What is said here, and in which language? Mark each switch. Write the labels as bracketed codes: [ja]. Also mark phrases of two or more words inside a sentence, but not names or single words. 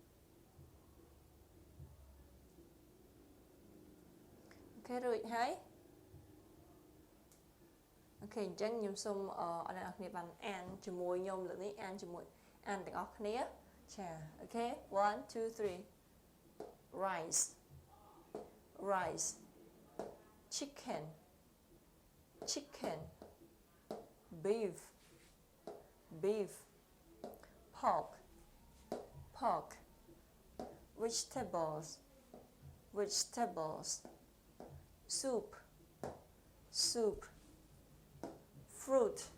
[km] អូខេរួចហើយអូខេអញ្ចឹងខ្ញុំសូមអរ អ្នកនរគ្នាបានអានជាមួយខ្ញុំលើក នេះអានជាមួយអានទាំងអស់គ្នាចាអូខេ [en] 1 2 3 rice rice chicken chicken beef beef pork pork vegetables vegetables soup soup fruit